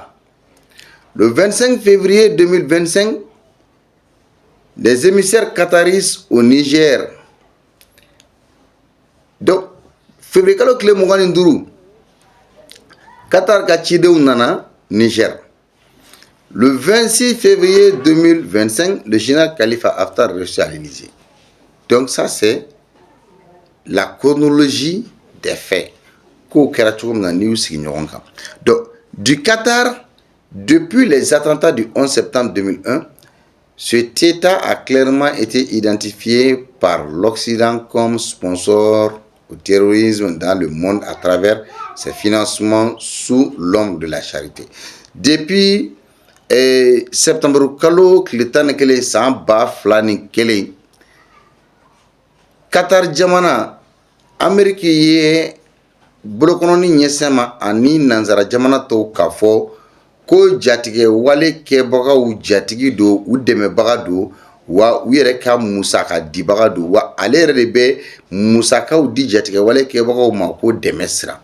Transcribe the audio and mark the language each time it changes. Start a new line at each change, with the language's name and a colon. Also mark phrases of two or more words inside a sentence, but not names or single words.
French: Le 25 février 2025, des émissaires qataris au Niger.
Bambara: Donc, février kalo tile 25, Qatar ka cidenw nana Niger.
French: Le 26 février 2025, le général Khalifa Haftar reçu à l'Élysée. Donc ça, c'est la chronologie des faits. Donc, du Qatar, depuis les attentats du 11 septembre 2001, cet État a clairement été identifié par l'Occident comme sponsor au terrorisme dans le monde à travers ses financements sous l'ombre de la charité.
Bambara: Depuis septembre kalo tile 11 san 2001, Qatar jamana Amérique ye bolokɔnɔni ɲɛsɛn ma ani nanzara jamana tɔw k'a fɔ ko jatigɛ wale kɛbagaw jatigi do u dɛmɛbaga do wa u yɛrɛ ka musaka dibaga do wa ale yɛrɛ de bɛ musakaw di jatigɛ wale kɛbagaw ma ko dɛmɛ sira.